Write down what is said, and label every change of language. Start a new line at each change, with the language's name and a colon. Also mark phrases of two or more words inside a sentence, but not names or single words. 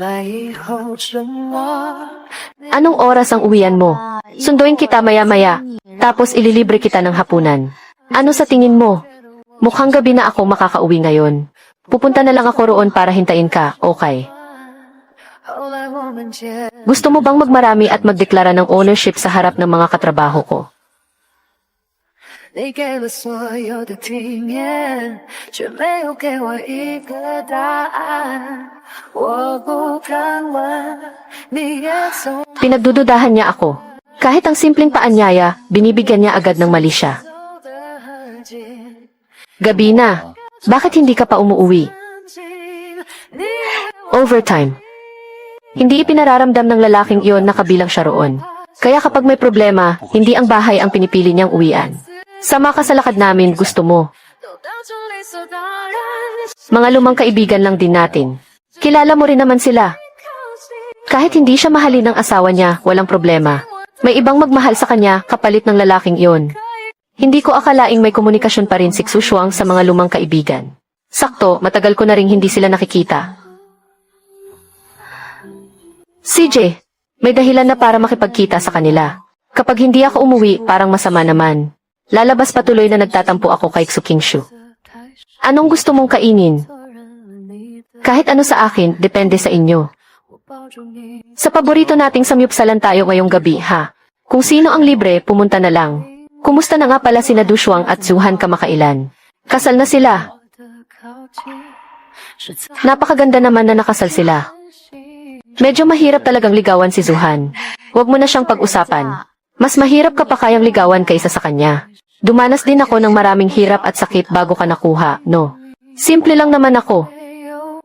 Filipino: Anong oras ang uwian mo? Sunduin kita maya-maya. Tapos ililibre kita ng hapunan. Ano sa tingin mo? Mukhang gabi na ako makakauwi ngayon. Pupunta na lang ako roon para hintayin ka, okay?
Chinese: 后来我们结
Filipino: Gusto mo bang magmarami at magdeklara ng ownership sa harap ng mga katrabaho ko?
Chinese: 你给了所有的体面，却没有给我一个答案。我不敢问，你也从
Filipino: Pinagdududahan niya ako. Kahit ang simpleng paanyaya, binibigyan niya agad ng mali siya.
Chinese: 走得很近，
Filipino: Gabi na. Bakit hindi ka pa umuuwi?
Chinese: 很近，你
Filipino: Overtime. Hindi ipinararamdam ng lalaking iyon na kabilang siya roon. Kaya kapag may problema, hindi ang bahay ang pinipili niyang uwian. Sama ka sa lakad namin, gusto mo.
Chinese: 都当成理所当然。
Filipino: Mga lumang kaibigan lang din natin. Kilala mo rin naman sila.
Chinese: 靠近
Filipino: Kahit hindi siya mahalin ng asawa niya, walang problema. May ibang magmahal sa kanya kapalit ng lalaking iyon. Hindi ko akalaing may komunikasyon pa rin si Xuxuang sa mga lumang kaibigan. Sakto, matagal ko na ring hindi sila nakikita. CJ, may dahilan na para makipagkita sa kanila. Kapag hindi ako umuwi, parang masama naman. Lalabas patuloy na nagtatampo ako kay Xukingshu.
Chinese: 开始
Filipino: Anong gusto mong kainin?
Chinese: 做人了你的，
Filipino: Kahit ano sa akin, depende sa inyo.
Chinese: 我抱住你，
Filipino: Sa paborito nating samyupsalan tayo ngayong gabi, ha? Kung sino ang libre, pumunta na lang. Kumusta na nga pala sina Dushuang at Zuhan kamakailan? Kasal na sila.
Chinese: 我的靠近是在
Filipino: Napakaganda naman na nakasal sila.
Chinese: 心。
Filipino: Medyo mahirap talagang ligawan si Zuhan. Huwag mo na siyang pag-usapan. Mas mahirap ka pa kayang ligawan kaysa sa kanya. Dumanas din ako ng maraming hirap at sakit bago ka nakuha, no? Simple lang naman ako.
Chinese: 没有